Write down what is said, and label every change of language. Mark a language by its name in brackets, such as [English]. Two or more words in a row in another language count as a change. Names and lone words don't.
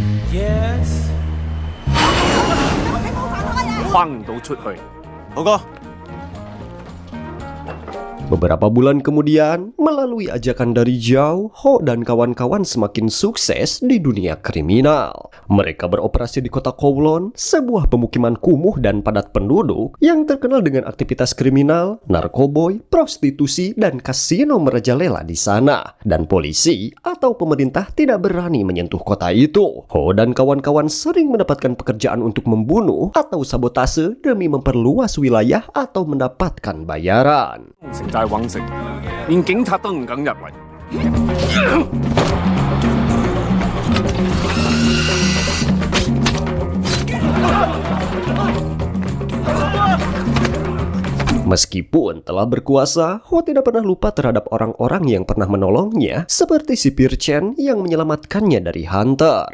[Cantonese] 框唔到出去。豪哥， [Indonesian] Beberapa bulan kemudian, melalui ajakan dari Zhao, Ho dan kawan-kawan semakin sukses di dunia kriminal. Mereka beroperasi di kota Kowloon, sebuah pemukiman kumuh dan padat penduduk yang terkenal dengan aktivitas kriminal, narkoboy, prostitusi, dan kasino merajalela di sana. Dan polisi atau pemerintah tidak berani menyentuh kota itu. Ho dan kawan-kawan sering mendapatkan pekerjaan untuk membunuh atau sabotase demi memperluas wilayah atau mendapatkan bayaran. [Cantonese] 成就係揾食，連警察都唔敢入嚟。 [Indonesian] Meskipun telah berkuasa, Ho tidak pernah lupa terhadap orang-orang yang pernah menolongnya, seperti sipir Chen yang menyelamatkannya dari Hunter.